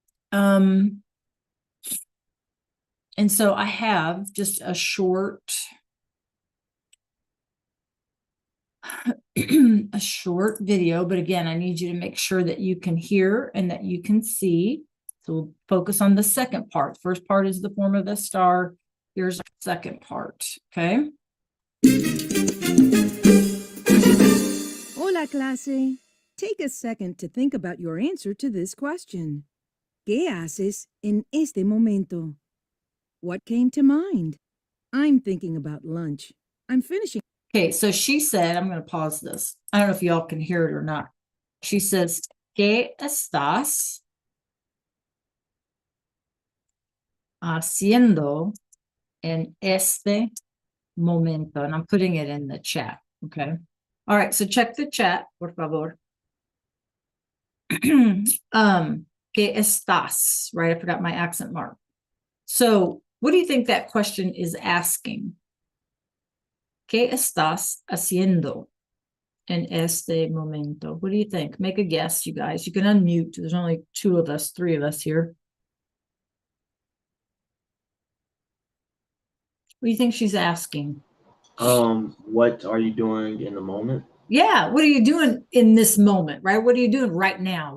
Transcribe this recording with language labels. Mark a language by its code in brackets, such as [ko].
[en] And so I have just a short a short video, but again, I need you to make sure that you can hear and that you can see. So we'll focus on the second part. First part is the form of the star. Here's the second part, okay? [es] Hola, clase. [en] Take a second to think about your answer to this question. [es] ¿Qué haces en este momento? [en] What came to mind? I'm thinking about lunch. I'm finishing. Okay, so she said, I'm going to pause this. I don't know if y'all can hear it or not. She says, [es] ¿Qué estás haciendo en este momento? [en] And I'm putting it in the chat, okay? All right, so check the chat, [es] por favor. ¿Qué estás? [en] Right, I forgot my accent mark. So what do you think that question is asking? [es] ¿Qué estás haciendo en este momento? [en] What do you think? Make a guess, you guys. You can unmute. There's only three of us here. What do you think she's asking? What are you doing in the moment? Yeah, what are you doing in this moment, right? What are you doing right now?